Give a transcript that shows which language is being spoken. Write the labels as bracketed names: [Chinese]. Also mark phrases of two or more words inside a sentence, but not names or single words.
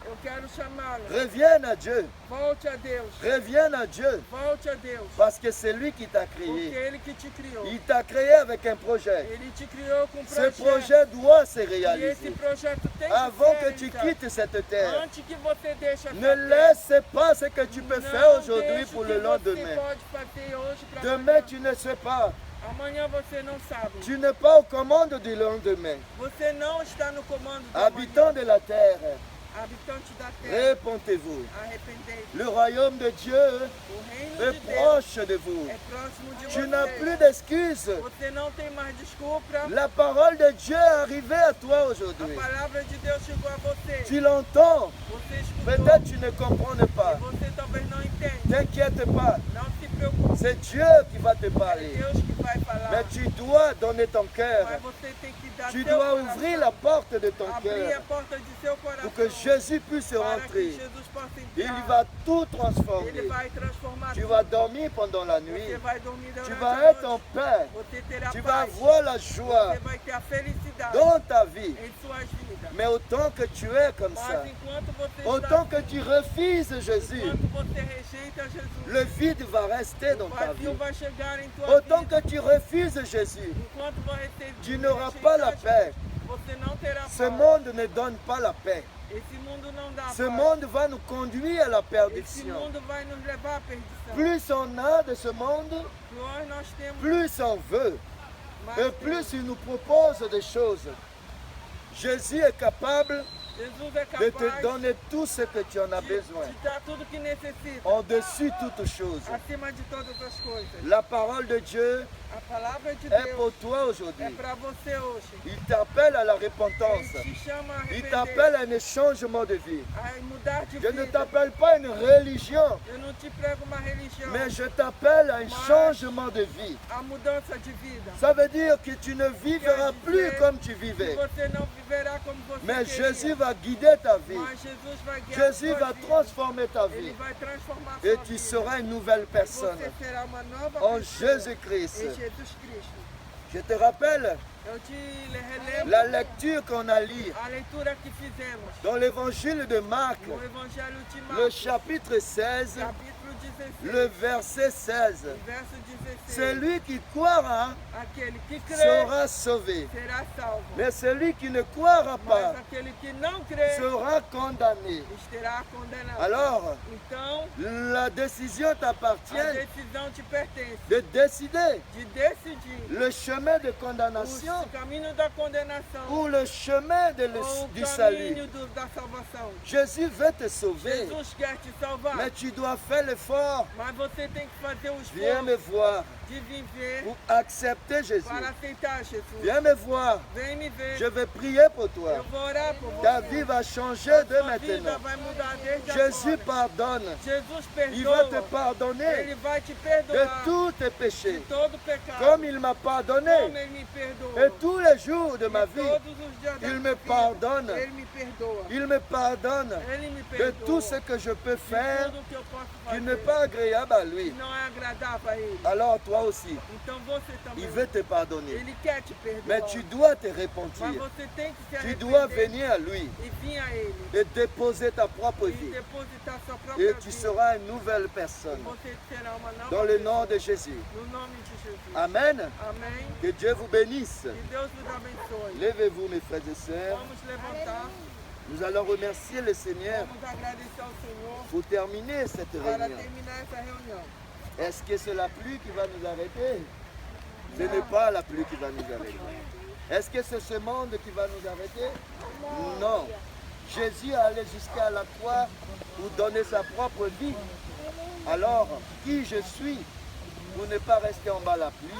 [Portuguese] Eu quero chamá-lo. [French] Reviens à Dieu. [Portuguese] Volte a Deus. [French] Reviens à Dieu. [Portuguese] Volte a Deus. [French] Parce que c'est lui qui t'a [Portuguese] Porque [French] créé. [Portuguese] Ele que te criou. [French] Il t'a créé avec un projet. [Portuguese] Ele te criou com um [French] Ce [Portuguese] projeto. [French] projet doit se [Portuguese] E esse [French] réaliser. [Portuguese] projeto tem [French] Avant que [Portuguese] que ser [French] tu [Portuguese] realizado. [French] quittes cette terre, [Portuguese] Antes que você deixe essa [French] ne [Portuguese] terra, [French] laisse pas ce que tu peux faire [Portuguese] não [French] aujourd'hui [Portuguese] deixe [French] pour [Portuguese] o [French] le [Portuguese] que você [French] lendemain. [Portuguese] pode fazer hoje para [French] Demain, [Portuguese] amanhã. [French] tu ne sais pas. [Portuguese] Amanhã você não sabe. [French] Tu n'es pas aux commandes du lendemain. [Portuguese] Você não está no comando do [French] Habitants de la terre, [Portuguese] amanhã. Habitante da terra, [French] répondez-vous. [Portuguese] arrependei-vos. [French] Le royaume de Dieu [Portuguese] O reino [French] est [Portuguese] de Deus [French] proche de vous. [Portuguese] é próximo de [French] Tu n'as [Portuguese] você. [French] plus d'excuses. [Portuguese] Você não tem mais desculpa. [French] La parole de Dieu est arrivée à toi [Portuguese] A [French] aujourd'hui. [Portuguese] palavra de Deus chegou a você. [French] Tu l'entends. [Portuguese] Você escutou. [French] Peut-être tu ne comprends [Portuguese] E [French] pas. [Portuguese] você talvez não entende. [French] T'inquiète pas. [Portuguese] Não se preocupe. [French] C'est Dieu qui va te [Portuguese] É [French] parler. [Portuguese] Deus que vai falar. [French] Mais tu dois donner ton cœur. [Portuguese] Mas você tem que dar [French] Tu [Portuguese] seu [French] dois [Portuguese] coração. [French] ouvrir la porte de ton [Portuguese] Abrir a [French] cœur [Portuguese] porta de seu coração. [French] pour que Jésus puisse [Portuguese] para que [French] rentrer. [Portuguese] Jesus possa [French] Il [Portuguese] entrar. [French] va tout [Portuguese] Ele [French] transformer. [Portuguese] vai transformar [French] Tu [Portuguese] tudo. [French] vas dormir pendant la nuit. [Portuguese] Você vai dormir [French] Tu [Portuguese] durante [French] vas [Portuguese] a [French] être en [Portuguese] noite. [French] paix. [Portuguese] Você terá [French] Tu vas [Portuguese] paz. [French] avoir la joie [Portuguese] Você vai ter a felicidade [French] dans ta vie. [Portuguese] em suas vidas. [French] Mais autant que tu es comme ça, [Portuguese] Mas enquanto você [French] autant [Portuguese] está [French] que tu refuses Jésus, [Portuguese] enquanto você rejeita Jesus, [French] le vide va rester [Portuguese] o [French] dans ta [Portuguese] vazio [French] vie. [Portuguese] vai chegar em tua [French] Autant [Portuguese] vida. [French] que tu refuses Jésus, [Portuguese] Enquanto você [French] tu n'auras [Portuguese] rejeitar [French] pas la [Portuguese] Jesus, [French] paix. [Portuguese] você não terá [French] Ce [Portuguese] paz. [French] monde ne donne pas la paix. [Portuguese] Esse mundo não dá [French] Ce [Portuguese] paz. [French] monde va nous conduire à la [Portuguese] Esse [French] perdition. [Portuguese] mundo vai nos levar à perdição. [French] Plus on a de ce monde, [Portuguese] Pior nós temos, [French] plus on veut. [Portuguese] mais [French] Et plus il nous propose des choses. Jésus est capable [Portuguese] Jesus é [French] de [Portuguese] capaz [French] te donner tout ce que tu en as [Portuguese] de [French] besoin. [Portuguese] te dar tudo que necessita, [French] Au-dessus de toutes choses. [Portuguese] acima de todas as coisas. [French] La parole de Dieu [Portuguese] A palavra de [French] est [Portuguese] Deus [French] pour toi [Portuguese] é [French] aujourd'hui. [Portuguese] para você hoje. [French] Il t'appelle à la repentance. [Portuguese] Ele te chama a [French] Il [Portuguese] arrepender, [French] t'appelle à un changement de vie. [Portuguese] a mudar de [French] Je ne [Portuguese] vida. [French] t'appelle pas à une religion, [Portuguese] Eu não te prego uma religião, [French] mais je t'appelle à un changement de vie. [Portuguese] a mudança de vida. [French] Ça veut dire que tu ne vivras plus comme tu [Portuguese] E [French] vivais, [Portuguese] você não viverá como você [French] mais [Portuguese] queria. [French] Jésus va guider ta vie. [Portuguese] Mas Jesus vai guiar [French] Jésus [Portuguese] a sua [French] va [Portuguese] vida. [French] transformer ta [Portuguese] Ele [French] vie [Portuguese] vai transformar a [French] et [Portuguese] sua [French] tu [Portuguese] vida. [French] seras une nouvelle personne [Portuguese] Você será uma nova [French] en [Portuguese] pessoa [French] Jésus-Christ. [Portuguese] em Jesus Cristo. [French] Je te rappelle [Portuguese] Eu te relembro [French] la lecture qu'on a lue [Portuguese] a leitura que fizemos [French] dans l'évangile de Marc, [Portuguese] no Evangelho de [French] le [Portuguese] Marcos, [French] chapitre 16, [Portuguese] capítulo 16, [French] le verset 16. [Portuguese] verso 16. [French] Celui qui croira [Portuguese] Aquele que crê [French] sera sauvé, [Portuguese] será salvo, [French] mais celui qui ne croira pas [Portuguese] mas aquele que não crê [French] sera condamné. [Portuguese] estará condenado. [French] Alors, [Portuguese] Então, [French] la décision [Portuguese] a [French] t'appartient [Portuguese] decisão te pertence [French] de décider [Portuguese] de decidir [French] le chemin de condamnation [Portuguese] o caminho da condenação [French] ou le chemin [Portuguese] ou o [French] du salut. [Portuguese] caminho da salvação. [French] Jésus veut te sauver, [Portuguese] Jesus quer te salvar, [French] mais tu dois faire l'effort. [Portuguese] mas você tem que fazer o [French] Viens me [Portuguese] esforço [French] voir [Portuguese] de viver [French] pour accepter Jésus. [Portuguese] para aceitar Jesus. [French] Viens me voir. [Portuguese] Vem me ver. [French] Je vais prier pour toi. [Portuguese] Eu vou orar por você. [French] Ta vie va changer de [Portuguese] Sua vida [French] maintenant. [Portuguese] vai mudar desde [French] Jésus [Portuguese] agora. [French] pardonne. [Portuguese] Jesus [French] Il va te [Portuguese] perdoa. [French] pardonner [Portuguese] Ele vai te [French] de [Portuguese] perdoar [French] tous tes [Portuguese] de [French] péchés, [Portuguese] todo pecado. [French] comme il m'a pardonné. [Portuguese] Como ele me perdoa. [French] Et tous les jours de ma vie, [Portuguese] Todos os dias da [French] il [Portuguese] minha [French] me [Portuguese] vida, [French] pardonne. [Portuguese] Ele me perdoa. [French] Il me pardonne [Portuguese] Ele me [French] de [Portuguese] perdoa. [French] tout ce que je peux [Portuguese] de [French] faire [Portuguese] tudo que eu posso [French] qui [Portuguese] fazer [French] n'est pas agréable à lui. [Portuguese] que não é agradável a Ele. [French] Alors toi aussi, [Portuguese] Então você também. [French] il veut te pardonner. [Portuguese] Ele quer te perdoar. [French] Mais tu dois te [Portuguese] Mas [French] repentir. [Portuguese] você tem que se [French] Tu dois [Portuguese] arrepender [French] venir à lui [Portuguese] e vir a Ele. [French] et déposer ta propre [Portuguese] E [French] vie. [Portuguese] depositar sua própria [French] Et [Portuguese] vida. [French] tu seras une nouvelle personne. [Portuguese] Você será uma nova [French] Dans le [Portuguese] pessoa. [French] nom de Jésus. [Portuguese] No nome de Jesus. [French] Amen. [Portuguese] Amém. [French] Que Dieu vous bénisse. [Portuguese] Que Deus nos abençoe. [French] Levez-vous, mes frères et sœurs. [Portuguese] Vamos levantar. [French] Nous allons remercier le Seigneur [Portuguese] Vamos agradecer ao Senhor [French] pour terminer cette [Portuguese] para [French] réunion. [Portuguese] terminar essa reunião. [French] Est-ce que c'est la pluie qui va nous arrêter? Ce n'est pas la pluie qui va nous arrêter. Est-ce que c'est ce monde qui va nous arrêter? Non. Jésus est allé jusqu'à la croix pour donner sa propre vie. Alors, qui je suis pour ne pas rester en bas la pluie?